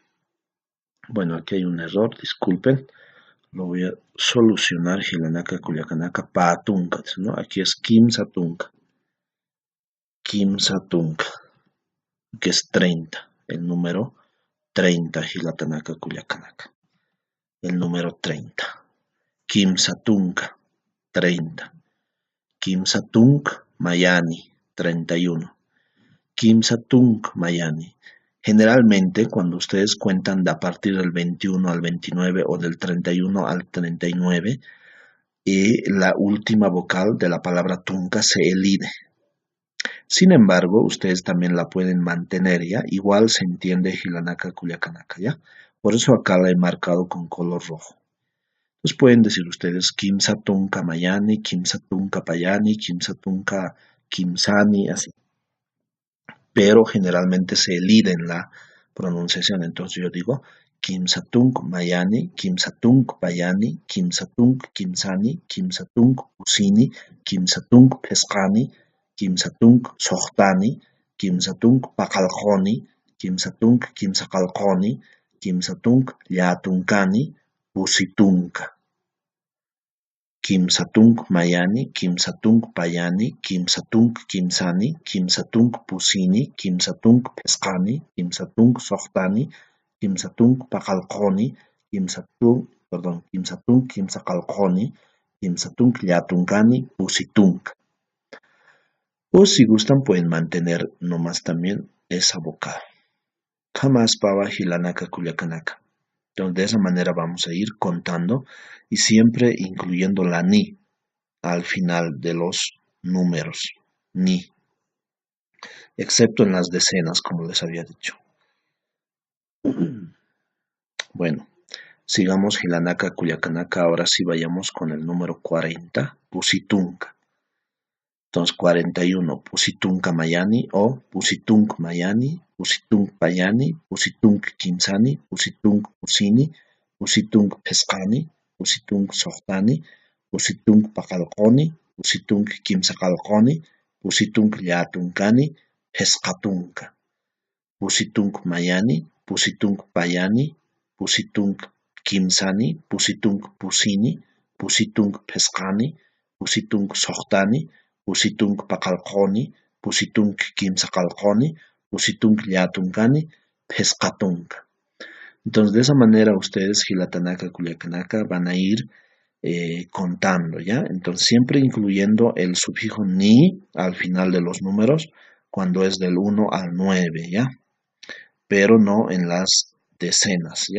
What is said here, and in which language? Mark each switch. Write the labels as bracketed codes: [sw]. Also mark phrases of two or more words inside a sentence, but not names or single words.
[es] Bueno, aquí hay un error, disculpen, lo voy a solucionar. [ay] Hilanaka, Culiacanaka, Paatunka, [es] ¿no? Aquí es Kimsatunka, que es 30, el número 30, [ay] Hilatanaka, Culiacanaka, [es] el número 30. [ay] Kimsatunka, 30. Kimsatunk Mayani, 31. Kimsatunk Mayani. [es] Generalmente, cuando ustedes cuentan de a partir del 21 al 29 o del 31 al 39, la última vocal de la palabra tunka se elide. Sin embargo, ustedes también la pueden mantener, ¿ya? Igual se entiende [ay] Hilanaka, Culiacanaka, [es] ¿ya? Por eso acá la he marcado con color rojo. Entonces pueden decir ustedes [ay] Kimsatunka Mayani, Kimsatunka Payani, Kimsatunka Kimsani, [es] así. Pero generalmente se elide en la pronunciación. Entonces yo digo [ay] Kimsatunk Mayani, Kimsatunk Payani, Kimsatunk Kimsani, Kimsatunk Usini, Kimsatunk Pesqani, Kimsatunk Sohtani, Kimsatunk Paqalqoni, Kimsatunk Kimsaqalqoni, Kimsatunk Llatunkani, Pusitunka. Kimsatunk Mayani, Kimsatunk Payani, Kimsatunk Kimsani, Kimsatunk Pusini, Kimsatunk Pesqani, Kimsatunk Sohtani, Kimsatunk Paqalqoni, Kimsatunk Kimsaqalqoni, Kimsatunk Llatunkani, Pusitunk. [es] O si gustan pueden mantener nomás también esa vocal. [ay] Jamás pava Hilanaka, Culiacanaka. [es] Entonces, de esa manera vamos a ir contando y siempre incluyendo la ni al final de los números. Ni. Excepto en las decenas, como les había dicho. Bueno, sigamos [ay] Hilanaka, Culiacanaka. [es] Ahora sí vayamos con el número 40, [ay] Pusitunka. Entonces, 41, Pusitunka Mayani o Pusitunk Mayani, Pusitunk Payani, Pusitunk Kimsani, Pusitunk Pusini, Pusitunk Pesqani, Pusitunk Sohtani, Pusitunk Paqalqoni, pusitunk kimsa qalqoni, pusitunk llatunkani, pesqatunka. Pusitunk mayani, pusitunk payani, pusitunk kimsani, pusitunk pusini, pusitunk pesqani, pusitunk soqtani, pusitunk paqalqoni, pusitunk kimsaqalqoni, pusitunk llatunkani, pesqatunka. [es] Entonces, de esa manera ustedes, [ay] Gilatanaka, Culiacanaka, [es] van a ir contando, ¿ya? Entonces, siempre incluyendo el sufijo ni al final de los números, cuando es del 1 al 9, ¿ya? Pero no en las decenas, ¿ya?